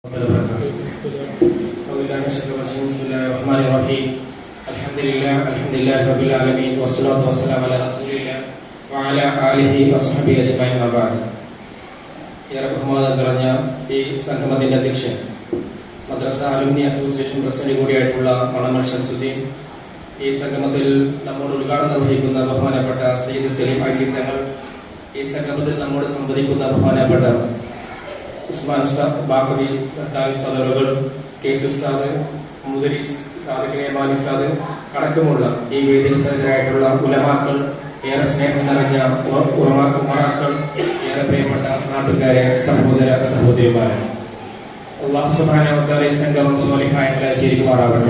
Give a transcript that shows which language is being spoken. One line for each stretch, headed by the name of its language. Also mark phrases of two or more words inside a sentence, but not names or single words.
Arabic: بسم الله الرحمن الرحيم. الحمد لله رب العالمين والصلاة والسلام على رسول الله وعلى آله وصحبه أجمعين أما بعد.
Malayalam: ഏറെ ബഹുമാനം നിറഞ്ഞ ഈ സംഗമത്തിന്റെ അധ്യക്ഷൻ മദ്രസ അലുമിനി അസോസിയേഷൻ പ്രസിഡന്റ് കൂടിയായിട്ടുള്ള മണമൽ ഷംസുദ്ദീൻ, ഈ സംഗമത്തിൽ നമ്മോട് ഉദ്ഘാടനം നിർവഹിക്കുന്ന ബഹുമാനപ്പെട്ട സയ്യിദ് സലീം അലി തങ്ങൾ, ഈ സംഗമത്തിൽ നമ്മോട് സംവദിക്കുന്ന ബഹുമാനപ്പെട്ട ഉസ്മാൻ ഉസ്താദ്, ബാക്കവി സദറുകൾ, കേസ് ഉസ്താദ്, മുദരിസ് സാദിഖ് ഉസ്താദ് അടക്കമുള്ള ഈ വേദിയിൽ സജ്ജരായിട്ടുള്ള ഉലമാക്കൾ, ഏറെ സ്നേഹം നിറഞ്ഞ ഉമറാക്കൾ, ഏറെ പ്രിയപ്പെട്ട നാട്ടുകാരെ, സഹോദര സഹോദരിമാരെ,
Arabic: الله سبحانه وتعالى
Malayalam: ഈ സംഗമം സ്വാലിഹായങ്ങളെ ശരിക്കുമാറാവട്ടെ.